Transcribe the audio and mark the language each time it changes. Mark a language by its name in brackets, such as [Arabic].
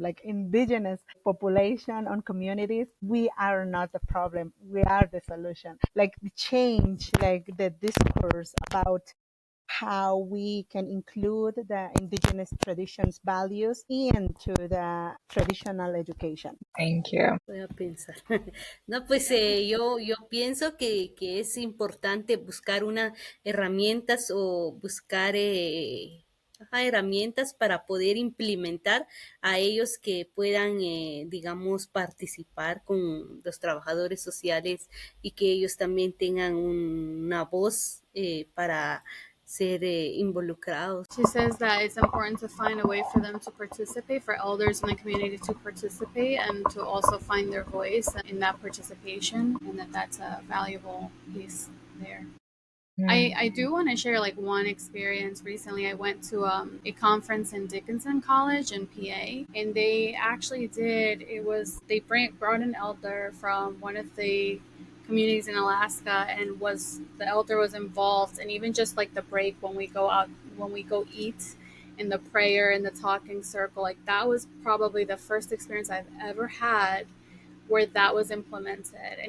[English] Like indigenous population on communities, we are not the problem. We are the solution. Like the change, like the discourse about how we can include the indigenous traditions values into the traditional education. Thank you. [Spanish] Voy a pensar. No, pues yo pienso que es importante buscar unas herramientas o buscar herramientas para poder implementar a ellos que puedan, digamos, participar con los trabajadores sociales y que ellos también tengan una voz para ser involucrados. [English] She says that it's important to find a way for them to participate, for elders in the community to participate, and to also find their voice in that participation, and that's a valuable piece there. I do want to share like one experience. Recently, I went to a conference in Dickinson College in PA, and they actually they brought an elder from one of the communities in Alaska, and the elder was involved, and even just like the break when we go eat, in the prayer and the talking circle, like that was probably the first experience I've ever had where that was implemented.